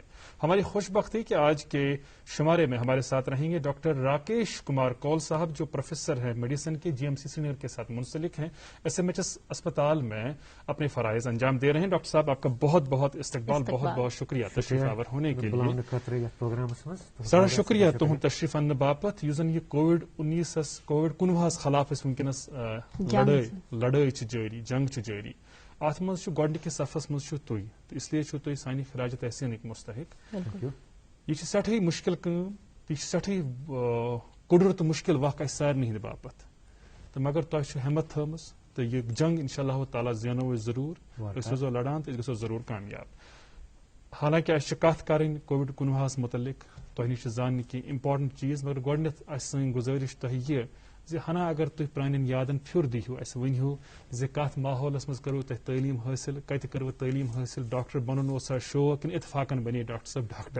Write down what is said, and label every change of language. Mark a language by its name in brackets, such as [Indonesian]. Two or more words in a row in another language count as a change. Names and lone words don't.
[Urdu] ہماری خوش بختی کہ آج کے شمارے میں ہمارے ساتھ رہیں گے ڈاکٹر راکیش کمار کول صاحب, جو پروفیسر ہیں میڈیسن کے, GMC سری نگر کے ساتھ منسلک ہیں, SMHS اسپتال میں اپنے فرائض انجام دے رہے ہیں. ڈاکٹر صاحب آپ کا بہت بہت استقبال, بہت بہت شکریہ تشریف آور ہونے کے لیے. [Kashmiri] سارا شکریہ تہد تشریف ان باپت. یس زن یہ کووڈ-19 خلاف ونکس لڑائی جاری, جنگ جاری, ات مز گۄڈنِکِس صفس مز تُہۍ, تو اس لیے تُہۍ سانہِ خراج تحسینٕکۍ مستحق. یہ سٹھے مشکل کٲم, یہ سٹھے کُڑُر تہٕ مشکل وق اسہِ سارنٕے ہٕنٛدِ باپت, تہٕ مگر تۄہہِ چھو ہمت تھٲومٕژ, تہٕ یہِ جنگ [Arabic] انشاء اللہ تعالیٰ [Kashmiri] زینو أسۍ ضروٗر. أسۍ روزو لڑان تہٕ أسۍ گژھو ضروٗر کامیاب. حالانکہ اَسہِ چھِ کتھ کرٕنۍ کووِڈ-19 متعلق, تۄہہِ نِش چھِ زاننہِ کینٛہہ امپارٹنٹ چیز, مگر گۄڈنیتھ آسہِ سٲنۍ گُزٲرِش تۄہہِ یہِ زِ ہنا اگر تُہۍ پرانٮ۪ن یادن پھِر دِیِو, اسہِ ؤنِو زِ کتھ ماحولس منٛز کٔروٕ تۄہہِ تعلیٖم حٲصِل, کتہِ کٔروٕ تعلیٖم حٲصِل, ڈاکٹر بنُن اوسا شوق کِنہٕ اتفاقن بنے ڈاکٹر صٲب ڈاکٹر.